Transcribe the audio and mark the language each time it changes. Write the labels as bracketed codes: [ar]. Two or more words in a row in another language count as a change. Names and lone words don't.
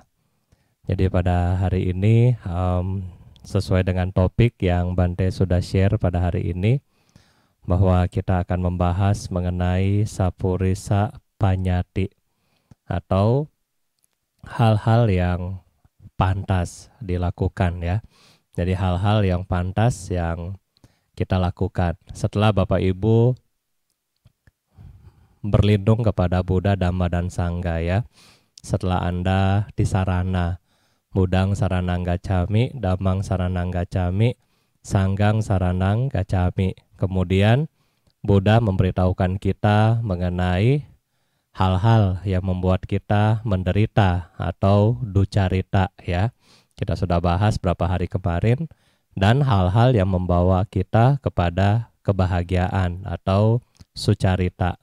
[id] Jadi pada hari ini sesuai dengan topik yang Bante sudah share pada hari ini, bahwa kita akan membahas mengenai [pi] Sapurisa Panyati [id] atau hal-hal yang pantas dilakukan ya. Jadi hal-hal yang pantas yang kita lakukan setelah Bapak Ibu berlindung kepada Buddha, Dhamma, dan Sangha ya. Setelah Anda di sarana, [pi] Buddhang saranang gacami, Dhammang saranang gacami, [id] Sanggang saranang gacami. Kemudian Buddha memberitahukan kita mengenai hal-hal yang membuat kita menderita atau ducarita ya. Kita sudah bahas berapa hari kemarin, dan hal-hal yang membawa kita kepada kebahagiaan atau sucarita.